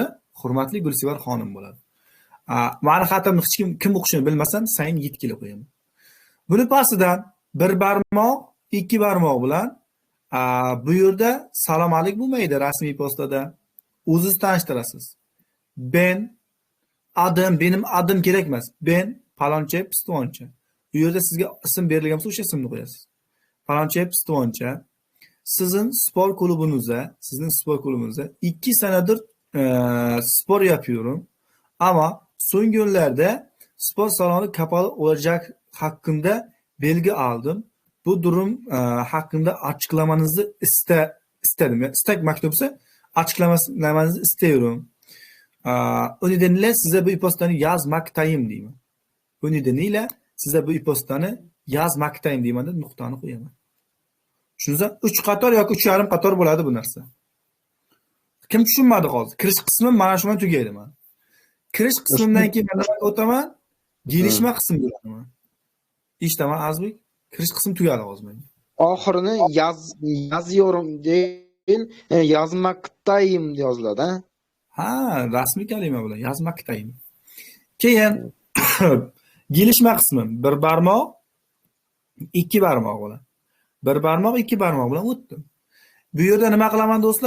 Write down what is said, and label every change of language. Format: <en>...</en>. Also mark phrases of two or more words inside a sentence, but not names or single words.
<uz>Hurmatli Gulsivar xonim bo'ladi. Meni xatimni hech kim o'qishini bilmasam,</uz> <tr>sayin yetkili</tr> <uz>qo'yaman. Buni pastidan 1 barmoq, 2 barmoq bilan bu yerda salom alik bo'lmaydi rasmiy postada. O'zingiz tanishtirasiz.</uz> <tr>Benim adım</tr> <uz>kerak emas. Ben paloncha pistoncha. Bu yerda sizga ism berilgan bo'lsa, o'sha ismni qo'yasiz.</uz> <tr>Paloncha pistoncha. Sizning sport klubingizda 2 senedir spor yapıyorum. Ama son günlerde spor salonu kapalı olacak hakkında bilgi aldım. Bu durum hakkında açıklamanızı istedim. İstek maktubsa açıklamanızı istiyorum. O nedenle size bu e-postanı yazmaktayım diyeyim. O nedeniyle</tr> <uz>Sizlar bu e-postani yozmoqdayin deyman deb nuqtani qo'yaman. Tushunsa 3 qator yoki 3,5 qator bo'ladi bu narsa. Kim tushunmadi hozir? Kirish qismi mana shu bilan tugaydi mana. Kirish qismidan keyin men nimaga o'taman? Gelishma qismiga o'taman. Eshitaman Azbek? Kirish qismi tugadi hozir menga.</uz> <tr>Oxirini yazıyorum değil,</tr> <uz>yazmaktayım yoziladi, ha? Ha, rasmiy kalima bilan yozmoqdayin. Keyin gelishma qismi 1 barmoq, 2 barmoq bilan. 1 barmoq, 2 barmoq bilan o'tdim. Bu yerda nima qilaman do'stlar?</uz>